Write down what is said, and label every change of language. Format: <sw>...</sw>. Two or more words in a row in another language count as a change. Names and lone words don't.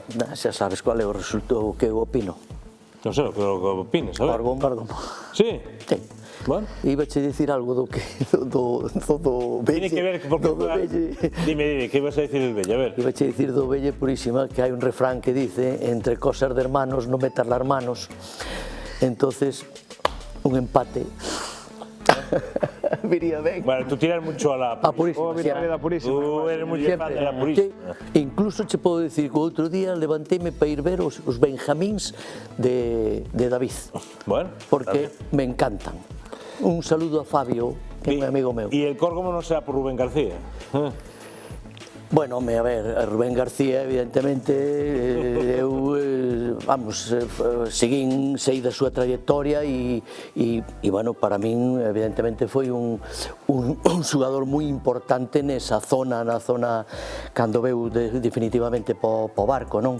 <gl>Xa sabes cual é o resultado que eu opino. Non sei o que opines, a ver. Córgomo. Sí? Sí. Bueno. Ibache dicir algo do que do Belle.</gl> <es>Tiene que ver porque dime, que ibas a decir del Belle, a ver.</es> <gl>Ibache dicir do Belle Purísima que hai un refrán que dice</gl> <es>entre cosas de hermanos no metas las manos.</es> <gl>Entonces un empate viría ben.</gl> <es>Bueno, tú tiras mucho a la Purísima.</es> <gl>Victoria da Purísima.</gl> <es>Tú eres moi fan de la Purísima.</es> <gl>Incluso che podo dicir que o outro día levanteime para ir ver os Benjamíns de David. Bueno, porque me encantan. Un saludo a Fabio, que é un amigo meu. E el Córgomo non será por Rubén García? Bueno, a ver, a Rubén García, evidentemente, sei da súa trayectoria e, bueno, para min, evidentemente, foi un xogador moi importante nesa zona, na zona cando veu definitivamente po Barco, non?</gl>